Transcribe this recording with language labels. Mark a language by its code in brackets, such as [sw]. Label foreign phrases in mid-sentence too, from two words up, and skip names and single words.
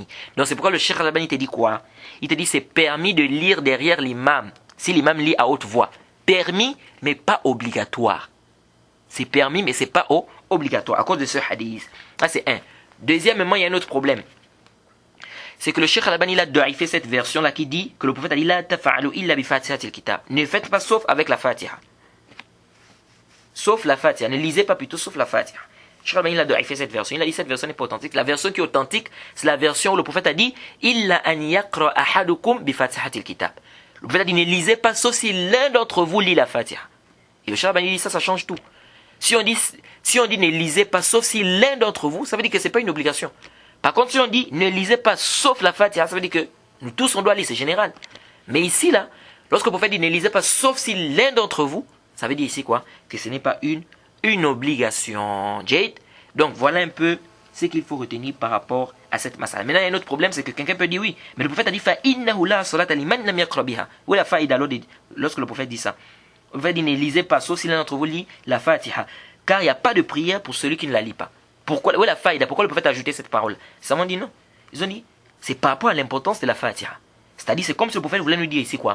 [fr] Donc c'est pourquoi le Cheikh Albani te dit quoi? Il te dit c'est permis de lire derrière l'imam, si l'imam lit à haute voix. permis, mais pas obligatoire. C'est permis, mais c'est pas obligatoire, à cause de ce hadith. Ça, c'est un. Deuxièmement, il y a un autre problème. C'est que le Cheikh Al-Albani il a daïfé cette version-là qui dit que le prophète a dit [ar] لا تفعلوا إلا بفاتحة الكتاب. [fr] Ne faites pas sauf avec la Fatiha. Sauf la Fatiha. Ne lisez pas plutôt sauf la Fatiha. Le Cheikh Al-Albani il a daïfé cette version. Il a dit cette version n'est pas authentique. La version qui est authentique, c'est la version où le prophète a dit [ar] إلا أن يقرأ أحدكم بفاتحة الكتاب. [fr] Le prophète a dit ne lisez pas sauf si l'un d'entre vous lit la Fatiha. Et le Cheikh Al-Albani dit ça change tout. Si on dit ne lisez pas sauf si l'un d'entre vous, ça veut dire que ce n'est pas une obligation. Par contre, si on dit ne lisez pas sauf la Fatiha, ça veut dire que nous tous on doit lire, c'est général. Mais ici, là, lorsque le prophète dit ne lisez pas sauf si l'un d'entre vous, ça veut dire ici quoi? Que ce n'est pas une obligation. Jade. Donc voilà un peu ce qu'il faut retenir par rapport à cette masala. Maintenant, il y a un autre problème, c'est que quelqu'un peut dire oui, mais le prophète a dit [ar] فإنه لا صلاة لمن لم يقرأ بها. [fr] Où est la faïda lorsque le prophète dit ça? Le prophète dit ne lisez pas sauf si l'un d'entre vous lit la Fatiha. Car il n'y a pas de prière pour celui qui ne la lit pas. Pourquoi, où est la faïda? Pourquoi le prophète a ajouté cette parole? Ça m'a dit non. Ils ont dit, c'est par rapport à l'importance de la Fatiha. C'est-à-dire, c'est comme si le prophète voulait nous dire ici quoi?